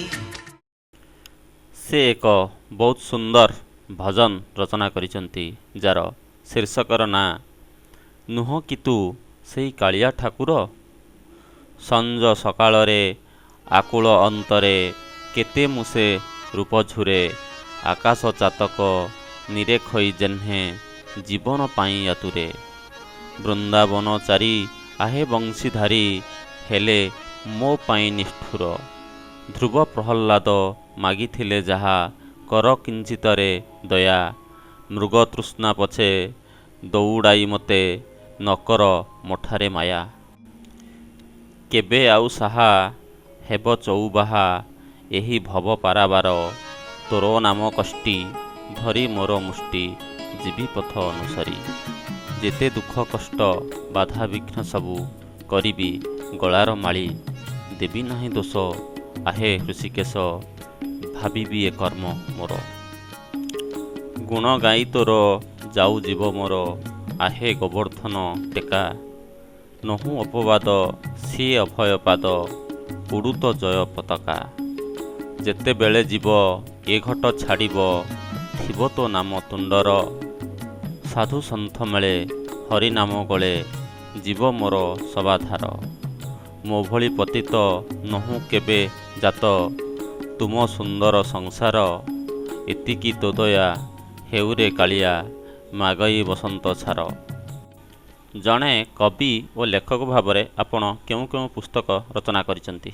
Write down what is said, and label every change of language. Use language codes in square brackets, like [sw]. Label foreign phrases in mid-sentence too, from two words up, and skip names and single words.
[or] ସେ ଏକ ବହୁତ ସୁନ୍ଦର ଭଜନ ରଚନା କରିଛନ୍ତି ଯାର ଶୀର୍ଷକର ନା ନୁହ କିନ୍ତୁ ସେଇ କାଳିଆ ଠାକୁର। ସଞ୍ଜ ସକାଳରେ ଆକୁଳ ଅନ୍ତରେ କେତେ ମୁଁ ସେ ରୂପ ଝୁରେ ଆକାଶ ଚାତକ ନିରେଖଇ ଯେହ୍ନେ ଜୀବନ ପାଇ ଆତୁରେ। ବୃନ୍ଦାବନ ଚାରୀ ଆହେ ବଂଶୀଧାରୀ ହେଲେ ମୋ ପାଇଁ ନିଷ୍ଠୁର। ଧ୍ରୁବ ପ୍ରହ୍ଲାଦ ମାଗିଥିଲେ ଯାହା କର କିଞ୍ଚିତରେ ଦୟା। ମୃଗ ତୃଷ୍ଣା ପଛେ ଦୌଡ଼ାଇ ମତେ ନକର ମଠାରେ ମାୟା। କେବେ ଆଉ ସାହା ହେବ ଚଉବାହା ଏହି ଭବ ପାରାବାର। ତୋର ନାମ କଷ୍ଟି ଧରି ମୋର ମୁଷ୍ଟି ଜୀବୀ ପଥ ଅନୁସାରୀ। ଯେତେ ଦୁଃଖ କଷ୍ଟ ବାଧା ବିଘ୍ନ ସବୁ କରିବି ଗଳାର ମାଳି। ଦେବି ନାହିଁ ଦୋଷ ଆହେ ହୃଷୀକେଶ ଭାବିବି ଏ କର୍ମ ମୋର। ଗୁଣ ଗାଇ ତୋର ଯାଉ ଜୀବ ମୋର ଆହେ ଗୋବର୍ଦ୍ଧନ ଟେକା। ନହୁ ଅପବାଦ ସେ ଅଭୟ ପାଦ ଉଡ଼ୁ ତ ଜୟ ପତାକା। ଯେତେ ବେଳେ ଜୀବ ଏ ଘଟ ଛାଡ଼ିବ ଥିବ ତୋ ନାମ ତୁଣ୍ଡର। ସାଧୁ ସନ୍ଥ ମେଳେ ହରି ନାମ ଗଳେ ଜୀବ ମୋର ସବାଧାର। ମୋ ଭଳି ପତିତ ନହୁଁ କେବେ ଜାତ, ତୁମ ସୁନ୍ଦର ସଂସାର ଏତିକି ତୋ ଦୟା, ହେଉରେ କାଳିଆ ମାଗଇ ବସନ୍ତ ଛାର। ଜଣେ କବି ଓ ଲେଖକ ଭାବରେ ଆପଣ କେଉଁ କେଉଁ ପୁସ୍ତକ ରଚନା କରିଛନ୍ତି?